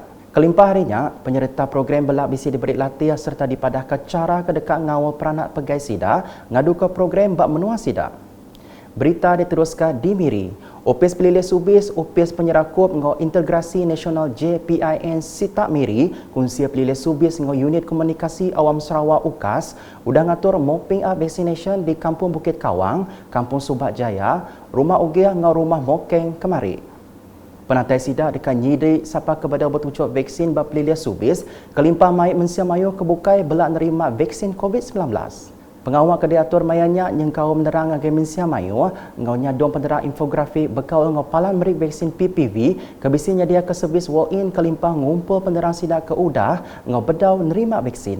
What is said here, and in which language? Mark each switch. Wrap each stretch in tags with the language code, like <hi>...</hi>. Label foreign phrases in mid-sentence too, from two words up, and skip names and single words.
<iba>Kelimpah harinya, penyerta program belak bisi diberi latih serta dipadah ke cara ke dekat ngawal peranak pegai sidak ngadu ke program bab menua sidak. Berita diteruskan di Miri. Opis Pelilih Subis, Opis Penyerakup ngau Integrasi Nasional JPIN Sitak Miri, Kunsia Pelilih Subis ngau Unit Komunikasi Awam Sarawak UKAS, udah ngatur</iba> <en>mopping up vaccination</en> <iba>di Kampung Bukit Kawang, Kampung Subak Jaya, Rumah Ugiah ngau Rumah Mokeng kemari. Penatai sidak dekat nyidi siapa kepada bertucuk vaksin Pelilih Subis, kelimpah mai Mensia Mayu kebukai belak nerima vaksin COVID-19. Pengawal kedai atur mayanya yang kau menerang agai Mensia Mayu, ngau nyadong penderang infografi bekau ngau palan merik vaksin PPV, kebisinya dia ke servis walk-in kelimpang ngumpul penderang sidak ke udah, ngau bedau nerima vaksin.</iba>